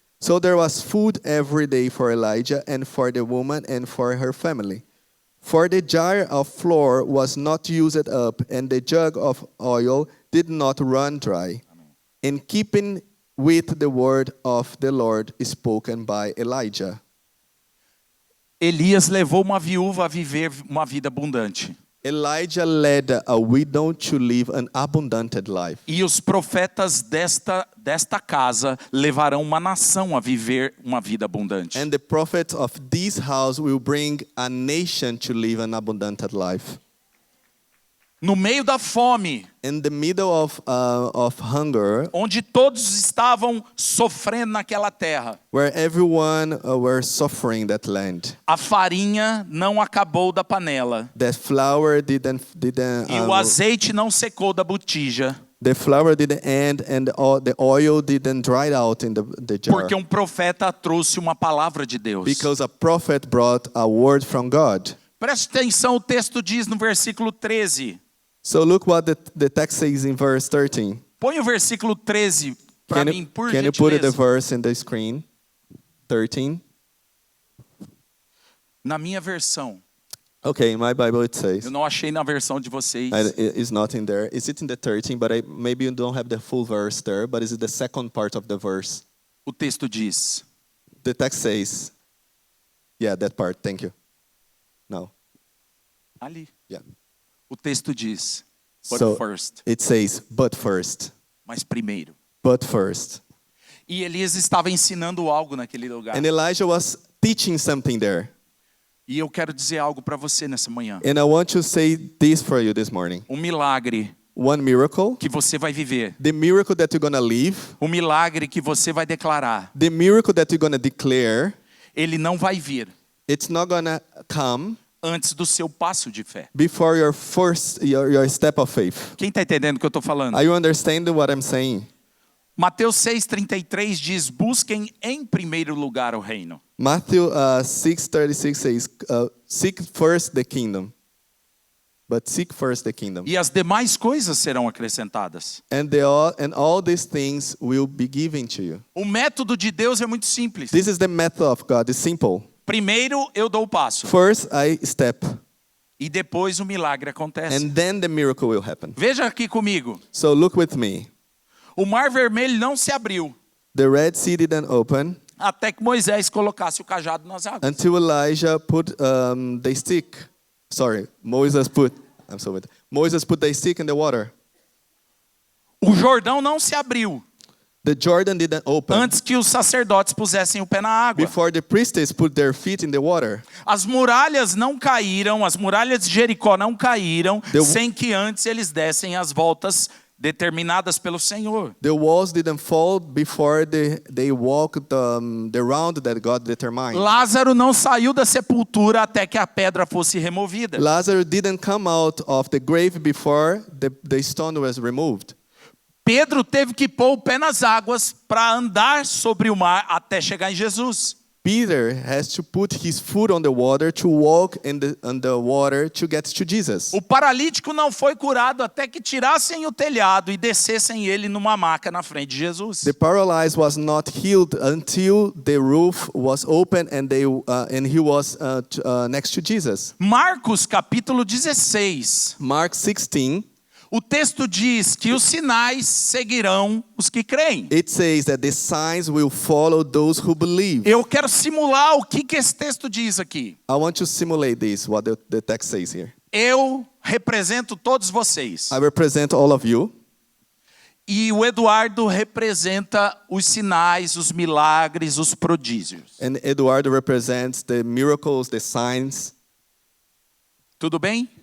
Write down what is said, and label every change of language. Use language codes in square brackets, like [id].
[en] So there was food every day for Elijah and for the woman and for her family. For the jar of flour was not used up, and the jug of oil did not run dry, in keeping with the word of the Lord spoken by Elijah. [pt] Elias levou uma viúva a viver uma vida abundante. [en] Elijah led a widow to live an abundant life. [pt] E os profetas desta casa levarão uma nação a viver uma vida abundante. [en] And the prophets of this house will bring a nation to live an abundant life. [pt] No meio da fome, [en] In the middle of hunger, [pt] onde todos estavam sofrendo naquela terra, [en] where everyone were suffering that land, [pt] a farinha não acabou da panela [en] that flour didn't [pt] e o azeite não secou da botija, [en] the flour didn't end, and the oil didn't dry out in the jar. [pt] porque profeta trouxe uma palavra de Deus. [en] Because a prophet brought a word from God. [pt] Preste atenção, o texto diz no versículo 13. [en] So look what the text says in verse 13. [pt] Põe o versículo 13 para mim, por [en] Can you put the [pt] gentileza. [en] verse in the screen? 13. [pt] Na minha versão, [en] Okay, in my Bible it says. [pt] eu não achei na versão de vocês. [en] It's not in there. Is it in the 13? But maybe you don't have the full verse there. But is it the second part of the verse? [pt] O texto diz: [en] The text says. Yeah, that part. Thank you. No. [pt] ali. [en] Yeah. [pt] O texto diz: [en] but So first, it says, but first. [pt] mas primeiro. [en] But first. [pt] E Elias estava ensinando algo naquele lugar. [en] And Elijah was teaching something there. [pt] E eu quero dizer algo para você nessa manhã. [en] And I want to say this for you this morning. [pt] Um milagre [en] One miracle, [pt] que você vai viver. [en] the miracle that you're going to live, [pt] Um milagre que você vai declarar. [en] the miracle that you're going to declare, [pt] Ele não vai vir [en] it's not going to come [pt] antes do seu passo de fé. [en] before your step of faith. [pt] Quem está entendendo o que eu estou falando? [en] Are you understanding what I'm saying? [pt] Mateus 6,33 diz: busquem em primeiro lugar o reino. [en] Matthew 6:36 says, seek first the kingdom. but seek first the kingdom. [pt] E as demais coisas serão acrescentadas. [en] And all these things will be given to you. [pt] O método de Deus é muito simples. [en] This is the method of God. It's simple. [pt] Primeiro eu dou o passo. [en] First, I step, [pt] E depois o milagre acontece. [en] and then the miracle will happen. [pt] Veja aqui comigo. [en] So look with me. [pt] O Mar Vermelho não se abriu [en] The Red Sea didn't open [pt] até que Moisés colocasse o cajado nas águas. [en] until Elijah put the stick. Sorry, Moses put the stick in the water. [pt] O Jordão não se abriu [en] The Jordan didn't open [pt] antes que os sacerdotes pusessem o pé na água. [en] before the priests put their feet in the water. [pt] As muralhas não caíram, as muralhas de Jericó não caíram [en] The- [pt] sem que antes eles dessem as voltas determinadas pelo Senhor. [en] The walls didn't fall before they walked the round that God determined. [pt] Lázaro não saiu da sepultura até que a pedra fosse removida. [en] Lazarus didn't come out of the grave before the stone was removed. [pt] Pedro teve que pôr o pé nas águas para andar sobre o mar até chegar em Jesus. [en] Peter has to put his foot on the water to walk on the water to get to Jesus. [pt] O paralítico não foi curado até que tirassem o telhado e descessem ele numa maca na frente de Jesus. [en] The paralyzed was not healed until the roof was open and he was next to Jesus. [pt] Marcos capítulo 16. [en] Mark 16, [pt] O texto diz que os sinais seguirão os que creem. [en] it says that the signs will follow those who believe. [pt] Eu quero simular o que esse texto diz aqui. [en] I want to simulate this, what the text says here. [pt] Eu represento todos vocês. [en] I represent all of you. [pt] E o Eduardo representa os sinais, os milagres, os prodígios. [en] And Eduardo represents the miracles, the signs. [pt] Tudo bem?